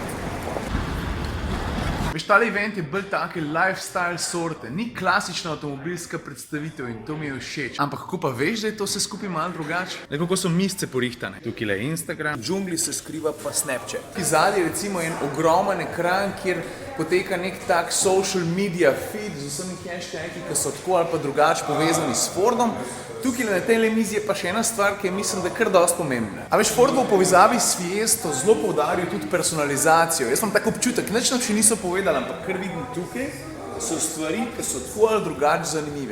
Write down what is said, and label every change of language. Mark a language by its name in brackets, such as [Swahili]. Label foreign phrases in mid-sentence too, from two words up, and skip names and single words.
[Slovenian] Veš, tale event je bolj take lifestyle sorte, ni klasična avtomobilska predstavitev in to mi je všeč. Ampak kako pa veš, da je to vse skupaj malo drugače? Le kako so misce porihtane. Tukaj je Instagram, V džungli se skriva pa Snapchat. tukaj zadnji recimo en ogromen ekran, kjer poteka nek tak [English] social media feed [Slovenian] z vsemi hashtagi, ki so tako ali pa drugače povezani s Fordom. Tukaj na tej mizi je pa še ena stvar, ki je mislim, da kar dosti pomembna. A veš, Ford bo v povezavi s Fiesto zelo poudaril tudi personalizacijo. Jaz imam tak občutek, nič nam še niso povedali, ampak kar vidim tukaj, so stvari, ki so tako ali drugače zanimive.